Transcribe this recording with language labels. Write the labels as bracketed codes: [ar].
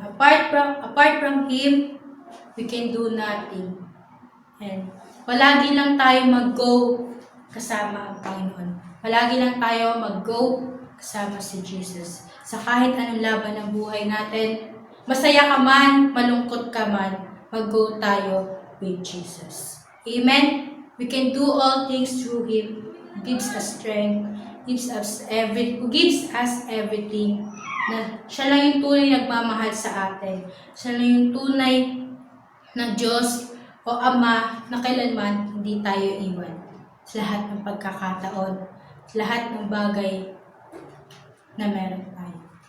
[en] Apart from Him, we can do nothing. [tl] And palagi lang tayo mag-go kasama ang Panginoon. Palagi lang tayo mag-go kasama si Jesus. Sa kahit anong laban ng buhay natin, masaya ka man, malungkot ka man, mag-go tayo with Jesus. Amen? [en] We can do all things through Him who gives us strength, who gives us everything. [tl] Na siya lang yung tunay nagmamahal sa atin. Siya lang yung tunay na Diyos o Ama na kailanman hindi tayo iwan. Sa lahat ng pagkakataon, sa lahat ng bagay na meron tayo.